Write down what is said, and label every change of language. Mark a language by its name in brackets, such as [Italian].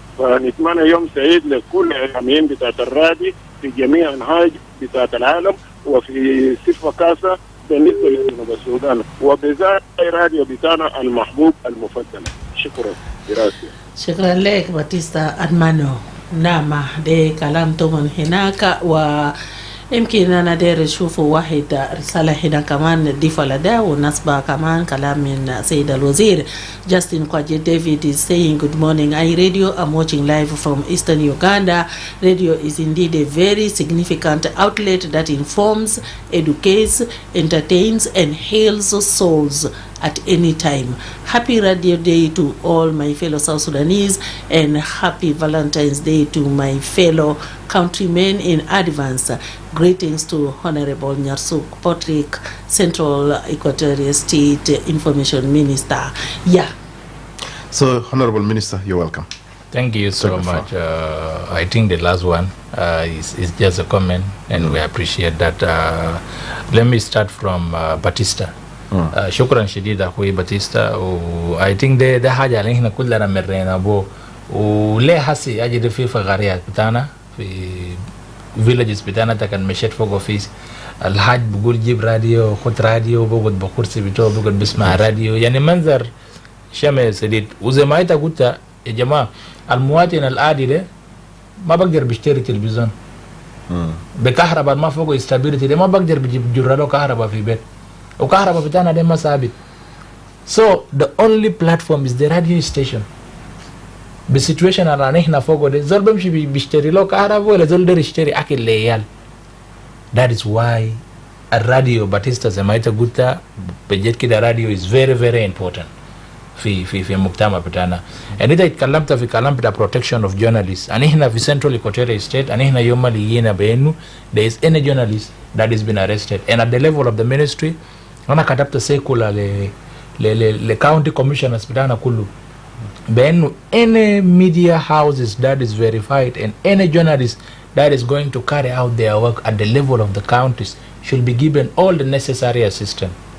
[Arabic] فنتمنى يوم سعيد لكل الاعلاميين بتاعت الراديو في جميع انحاء بتاعت العالم وفي صفة كاسة بالنسبة لجنوب السودان وبذات راديو بتاعنا المحبوب المفضل. شكرا دراسي. شكرا لك باتيستا أرمانو. نعم ده كلام طبعا هناك ويمكن أنا داير أشوف واحد رسالة هنا كمان نضيفها لده ونسبة كمان كلام من سيد الوزير. [English] Justin Kwaje David is saying good morning I radio. I'm watching live from Eastern Uganda. Radio is indeed a very significant outlet that informs, educates, entertains and heals souls at any time. Happy Radio Day to all my fellow South Sudanese and happy Valentine's Day to my fellow countrymen in advance. Greetings to Honorable Nyarsuk Patrick, Central Equatorial State Information Minister. Yeah. So, Honorable Minister, you're welcome. Thank you so much. I think the last one is just a comment and we appreciate that. Let me start from Batista. [Arabic] شكرا شديد اخوي باتيستا [English] why think [Arabic] ده حاجه اللي احنا كلنا مرينا بو وليه حسي اجي في فقريات بتاعنا في فيليجز بتاعنا كان مشيت فوق اوفيس الحاج بقول جيب راديو خد راديو بقعد بكرسي بتوعه بقعد بسمع راديو يعني منظر شامل شديد. وزي ما انت قلت يا جماعه المواطن العادي ده ما بقدر بيشتري تلفزيون بكهرباء ما فوق استابيليتي ده ما بقدر بجيب له كهرباء في بيت وكهرباء بتاعنا ده ما ثابت. [English] So the only platform is the radio station. [Arabic] بالسيتويشن اللي احنا فوقه ده زول بمشي بيشتري له كهرباء ولا زول ده يشتري اكل ليال. [English] That is why [Arabic] الراديو باتيستا زي ما انت قلت بجد كده راديو [English] is very very important [Arabic] في المجتمع بتاعنا. يعني انت اتكلمت في كلام بتاع [English] protection of journalists. [Arabic] يعني احنا في Central Equatorial State يعني احنا يوم اللي جينا بانه [English] there is any journalist that has been arrested and at the level of the ministry [Arabic] انا كتبت سيكولا ل county commissioners بتاعنا كله [English] Then any media houses that is verified and any journalist that is going to carry out their work at the level of the counties should be given all the necessary assistance.